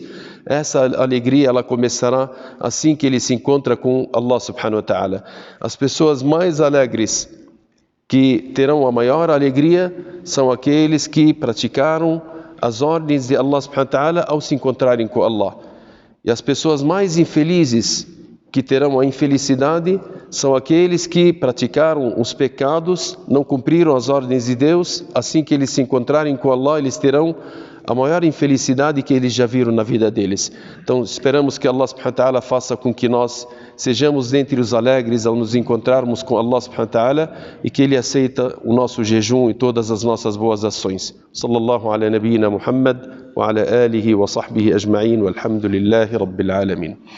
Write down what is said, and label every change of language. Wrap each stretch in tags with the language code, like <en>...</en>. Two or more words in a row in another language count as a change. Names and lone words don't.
<pt>Essa alegria ela começará assim que ele se encontra com</pt> <ar>الله سبحانه وتعالى.</ar> <pt>As pessoas mais alegres que terão a maior alegria são aqueles que praticaram as ordens de</pt> <ar>الله سبحانه وتعالى</ar> <pt>ao se encontrarem com Allah. E as pessoas mais infelizes que terão a infelicidade são aqueles que praticaram os pecados, não cumpriram as ordens de Deus. Assim que eles se encontrarem com Allah, eles terão a maior infelicidade que eles já viram na vida deles. Então esperamos que</pt> <ar>الله سبحانه وتعالى</ar> <pt>faça com que nós sejamos dentre os alegres ao nos encontrarmos com</pt> <ar>الله سبحانه وتعالى</ar> <pt>e que Ele aceita o nosso jejum e todas as nossas boas ações.</pt> <ar>صلى الله على نبينا محمد وعلى آله وصحبه أجمعين والحمد لله رب العالمين.</ar>